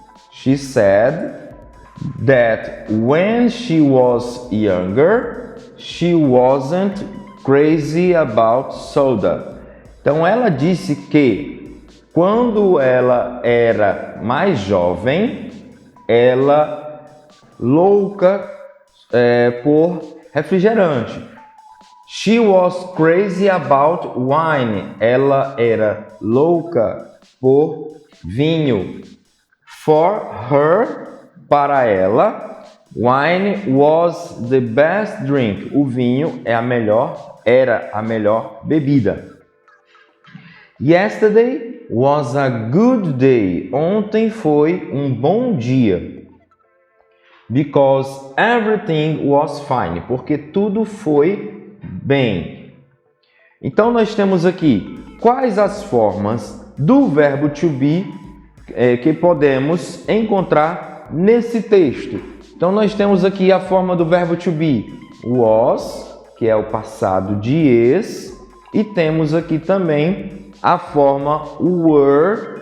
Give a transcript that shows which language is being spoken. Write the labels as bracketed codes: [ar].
[en] She said that when she was younger, she wasn't crazy about soda. [pt] Então ela disse que quando ela era mais jovem, ela louca por refrigerante. [en] She was crazy about wine. [pt] Ela era louca por vinho. [en] For her, [pt] para ela, [en] wine was the best drink. [pt] O vinho era a melhor bebida. [en] Yesterday was a good day. [pt] Ontem foi um bom dia. [en] Because everything was fine. [pt] Porque tudo foi bem. Então nós temos aqui quais as formas do verbo to be que podemos encontrar nesse texto. Então nós temos aqui a forma do verbo to be, was, que é o passado de is, e temos aqui também a forma were.